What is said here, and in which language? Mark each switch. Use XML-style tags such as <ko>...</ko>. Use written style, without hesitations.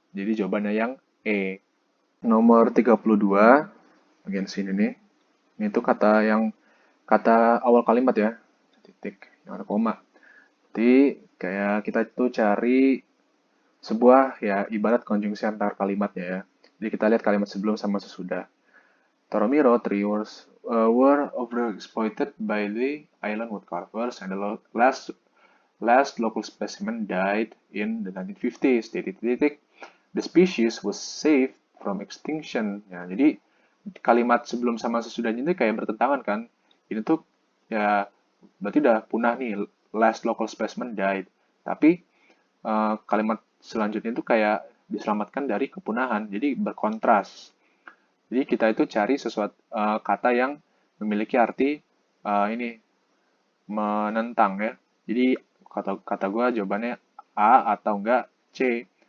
<id>Jadi jawabannya yang E. Nomor 32, bagian sini nih. Ini tuh kata awal kalimat ya. Titik, yang ada koma. Jadi kayak kita tuh cari sebuah ya ibarat konjungsi antar kalimatnya ya. Jadi kita lihat kalimat sebelum sama sesudah.</id> <en>Toromiro tree were overexploited by the island woodcarvers, and the last local specimen died in the 1950s.</en> <id>Titik-titik.</id> <en>The species was saved from extinction.</en> <id>Ya, jadi kalimat sebelum sama sesudahnya ini kayak bertentangan kan. Ini tuh ya berarti udah punah nih.</id> <en>Last local specimen died.</en> <id>Tapi kalimat selanjutnya itu kayak diselamatkan dari kepunahan. Jadi berkontras. Jadi kita itu cari sesuatu kata yang memiliki arti ini menentang ya. Jadi kata kata gue jawabannya A atau enggak C.</id>